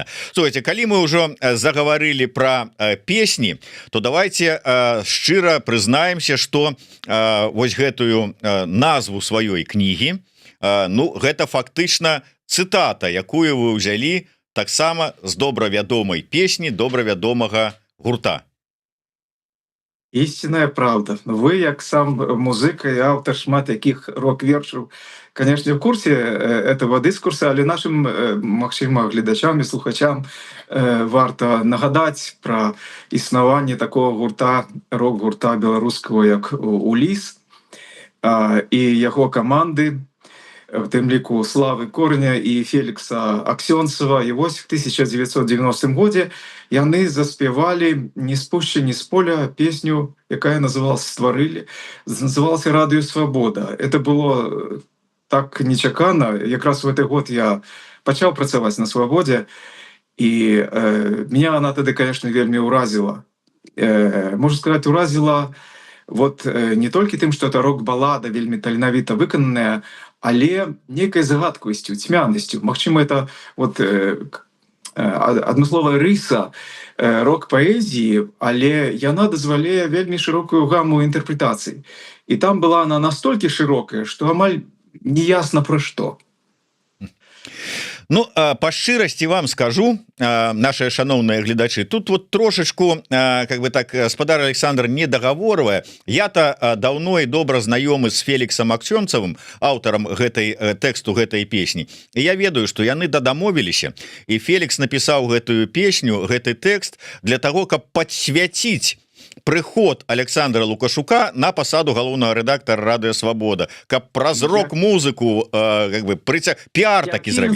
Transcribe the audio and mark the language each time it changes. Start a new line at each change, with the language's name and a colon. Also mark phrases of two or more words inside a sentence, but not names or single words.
Belarusian: Слухайте, калі мы ўжо загаварылі пра песні, то давайте шчыра прызнаемся, што вось гэтую назву сваёй кнігі, ну гэта фактычна цытата, якую вы ўзялі таксама з добра вядомай песні добра вядомага гурта.
Russian: Истинная правда.
Belarusian: Вы, як сам музыка і аўтар шмат якіх рок-вершаў,
Russian: конечно, в курсе этого дыскурса,
Belarusian: але нашим, магчыма, гледачам і слухачам варта нагадаць пра існаванне такого гурта, рок-гурта беларускага, як Уліс, і яго каманды, в тым ліку Славы Кореня і Фелікса Аксёнцева. І вось в 1990 годзе яны заспявалі «Не спушчы ні з поля» песню, якая называлась «Стварылі», называлася «Радыё Свабода».
Russian: Это было так нечакана.
Belarusian: Якраз в гэты год я пачаў працаваць на «Свабодзе», і
Russian: меня она
Belarusian: тады, конечно, вельмі ўразіла. Можна сказаць, уразіла вот не толькі тым, што это рок-балада, вельмі таленавіта выкананая, але нейкай загадкавасцю, цьмянасцю. Магчыма, это вот адмысловая рыса рок-паэзіі, але яна дазваляе вельмі шырокую гаму інтэрпрэтацый. І там была она настолькі шырокая, што амаль неясна пра што. Ну, по шчырасці вам скажу, наши шановные гледачы, тут вот трошечку,
Russian: как бы так,
Belarusian: гаспадар Александр не договорывая.
Russian: Я-то давно и
Belarusian: добра знаёмы с Феліксам Аксёнцевым, аўтарам гэтай тэксту гэтай песні. І я ведаю, што яны дадамовіліся, і Фелікс напісаў гэтую песню, гэты тэкст
Russian: для того,
Belarusian: каб падсвяціць прыход Александра Лукашука на пасаду галоўнага рэдактара Радыё Свабода, каб праз рок-музыку
Russian: как бы
Belarusian: піар такі зрабіць.